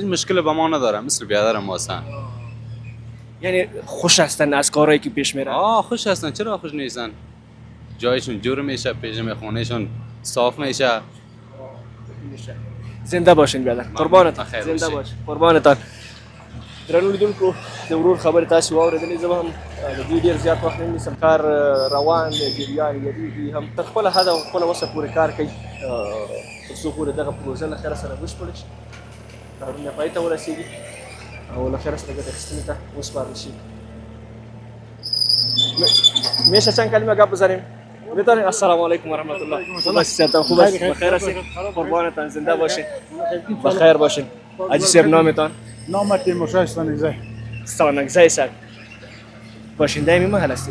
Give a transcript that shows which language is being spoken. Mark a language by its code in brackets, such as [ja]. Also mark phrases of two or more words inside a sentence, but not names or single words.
[fa] این مشکل با ما نداره، مثل برادر ما هستن. یعنی خوش هستن از کارهایی که پیش میره؟ خوش هستن. چرا خوش نیستن؟ جایشون جور میشه، پیش خونهشون صاف میشه. زنده باشین برادر. قربانتان. زنده باش. قربانتان. [ps] درنو لیدونکو د ورور خبرې تاسې واورېدلې. زه به هم د دې ډېر زیات وخت نه نیسم. کار روان دی، جریان لري، هم تر خپله حد او خپله وسه پورې کار کوي تر څو پورې دغه پروژه له خیره سره بشپړه شي، کارونه پای ته ورسېږي او له خیره سره ګټه اخیستنې ته وسپارل شي. [fa] میشه چند کلمه گپ بزنیم؟ بهتره. [ar] السلام علیکم و رحمت الله. [fa] خوب هستید؟ خوب است؟ بخیر هستید؟ قربانتان، زنده باشین، بخیر باشین. حاجی صاحب نامتان؟ نام تیمورشاه استانگزی. استانگزی صاحب. باشنده این محل هستید؟